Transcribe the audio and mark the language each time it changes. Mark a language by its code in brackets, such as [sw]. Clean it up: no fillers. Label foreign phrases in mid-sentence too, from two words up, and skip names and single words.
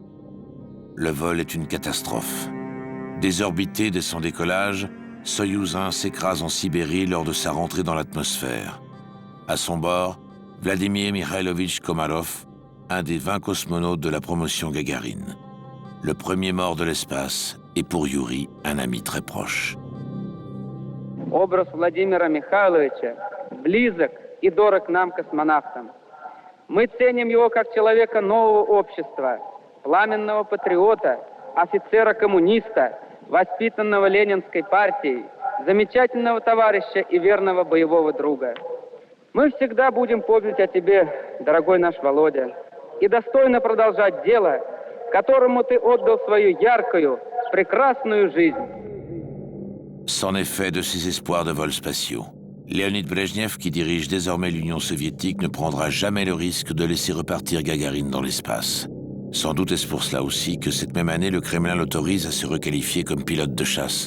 [fr] Le vol est une catastrophe. Désorbité dès son décollage, Soyouz 1 s'écrase en Sibérie lors de sa rentrée dans l'atmosphère. À son bord, Vladimir Mikhailovich Komarov, un des 20 cosmonautes de la promotion Gagarine. Le premier mort de l'espace et pour Youri, un ami très proche. [ru] Образ Владимира Михайловича близок и дорог нам, космонавтам. Мы ценим его как человека нового общества, пламенного патриота, офицера-коммуниста, воспитанного Ленинской партией, замечательного товарища и верного боевого друга. Мы всегда будем помнить о тебе, дорогой наш Володя, и достойно продолжать дело, которому ты отдал свою яркую, прекрасную жизнь. [fr] C'en est fait de ses espoirs de vols spatiaux. Léonid Brejnev, qui dirige désormais l'Union soviétique, ne prendra jamais le risque de laisser repartir Gagarine dans l'espace. Sans doute est-ce pour cela aussi que cette même année, le Kremlin l'autorise à se requalifier comme pilote de chasse.